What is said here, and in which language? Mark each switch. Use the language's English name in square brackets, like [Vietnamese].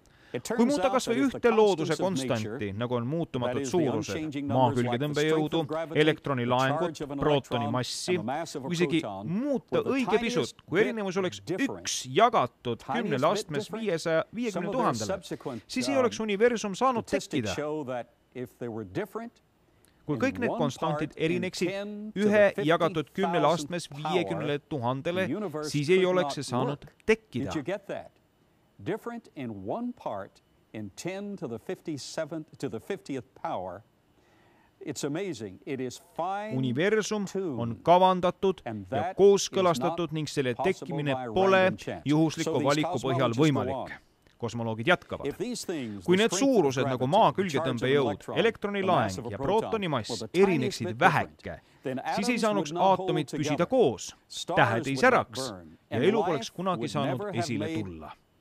[Estonian] Kui muuta kas või ühte looduse konstanti, nagu on muutumatud suurused, maa külgetõmbejõudu, elektroni laengut, prootoni massi, kui isegi muuta õige pisut, kui erinevus oleks 1 jagatud 10 astmes 550 000, siis ei oleks universum saanud tekkida. Kui kõik need konstantid erineksid 1 jagatud 10 astmes 50 000, siis ei oleks see saanud tekkida. [English] Different in 1 part in 10 to the 50th power. It's amazing. It is fine. [Estonian] Universum on kavandatud ja kooskõlastatud ning selle tekkimine pole juhusliku valiku põhjal võimalik. Kosmoloogid jätkavad. Kui need suurused nagu maa külgetõmbejõud, elektroni laeng ja prootoni mass erineksid väheke, siis ei saanuks aatomid püsida koos, tähed ei säraks ja elu poleks kunagi saanud esile tulla.